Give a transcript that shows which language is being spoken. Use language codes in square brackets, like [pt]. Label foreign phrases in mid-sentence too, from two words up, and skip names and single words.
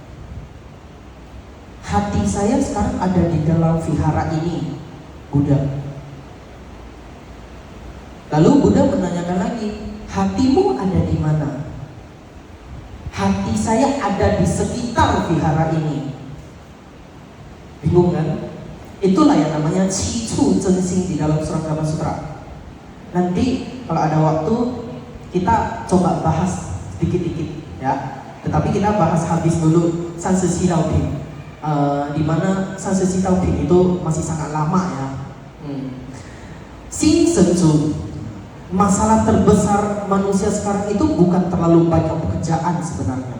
[id] Hati saya sekarang ada di dalam vihara ini, Buddha. Lalu Buddha menanyakan lagi, hatimu ada di mana? Hati saya ada di sekitar vihara ini. Bingung kan? Itulah yang namanya [zh] 七处真心 [id] di dalam Surat Gama Sutra. Nanti kalau ada waktu kita coba bahas dikit-dikit ya. Tetapi kita bahas habis dulu 37 道品, di mana 37 道品 itu masih sangat lama ya. Sin senju, masalah terbesar manusia sekarang itu bukan terlalu banyak pekerjaan sebenarnya.